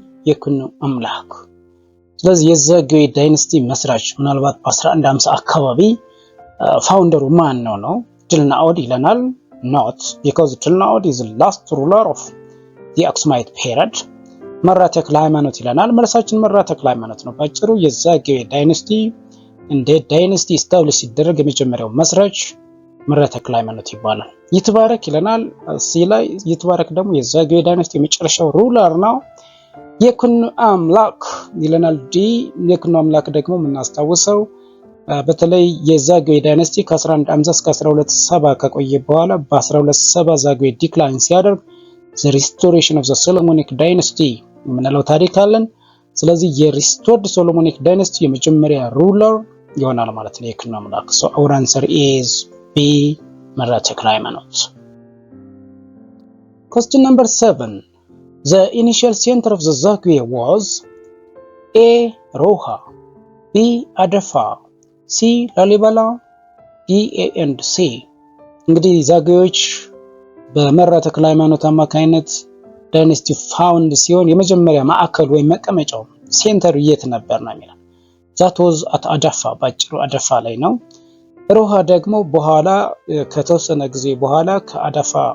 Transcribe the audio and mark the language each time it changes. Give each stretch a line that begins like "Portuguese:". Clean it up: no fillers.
Amharic: የኩኑ አምላክ። ስለዚህ የዛግዌ ዳይናስቲ መስራች ምናልባት በ1150 አካባቢ ፋውንደሩ ማን ነው? ድልናኦድ ይለናል።
English: not because ድልናኦድ is the last ruler of the Aksumite period.
Amharic: መራ ተክለ ሃይማኖት ይለናል። መልሳችን መራ ተክለ ሃይማኖት ነው። ባጭሩ የዛግዌ ዳይናስቲ እንደ ዳይናስቲ ስታብሊሽ ሲደረግ የመጀመሪያው መስራች መራ ተክለ ሃይማኖት ይባላል። ይትባረክ ይለናል። ሲ ላይ ይትባረክ ደግሞ የዛግዌ ዳይናስቲ የመጨረሻው ሩለር ነው። የኩኑ አምላክ ይለናል። ዲ የኩኑ አምላክ ደግሞ የምናስታውሰው በተለይ የዛግዌ ዳይናስቲ ከ1150 እስከ 1270 ከቆየ በኋላ በ1270 ዛግዌ ዲክላይን ሲያደርግ
English: the restoration of the Solomonic dynasty
Amharic: የምንለው ታሪክ አለን። ስለዚህ የሪስቶርድ ሶሎሞኒክ ዳይናስቲ የመጀመሪያ ሩለር ይሆናል ማለት ነው የኩኑ አምላክ።
English: so our answer is B.
Amharic: መራ ተክለ ሃይማኖት።
English: Question number 7. The initial center of the Zagwe was A. Roha, B. Adafa, C. ላሊበላ D.
Amharic: A and C። እንግዲህ ዛግዌዎች በመራ ተክለ ሃይማኖት አማካይነት ዳይናስቲ ፋውንድ ሲሆን የመጀመሪያ ማዕከል ወይም መቀመጫው ሴንተር የት ነበር ነው የሚለው።
English: that was at
Amharic: አዳፋ፣ ባጭሩ አዳፋ ላይ ነው። ሮሃ ደግሞ በኋላ ከተወሰነ ጊዜ በኋላ ከአዳፋ